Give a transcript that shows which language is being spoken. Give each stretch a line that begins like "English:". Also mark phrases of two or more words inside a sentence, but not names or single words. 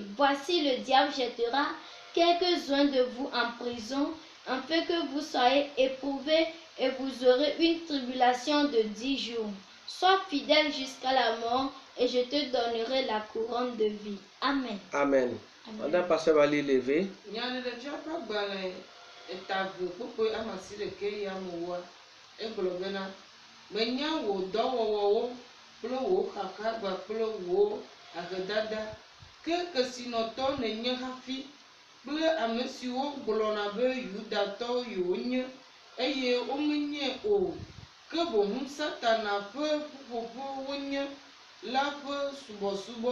French: Voici, le diable jettera quelques-uns de vous en prison, afin que vous soyez éprouvés, et vous aurez une tribulation de 10 jours. Sois fidèle jusqu'à la mort, et je te donnerai la couronne de vie. Amen. Amen. Madame Pasteur va lire lever.
Ewe: Kple ame siwo gblɔna be Yudatɔwo wonye eye womenye o, ke boŋ Satana ƒe ƒuƒoƒe wonye la ƒe subɔsubɔ.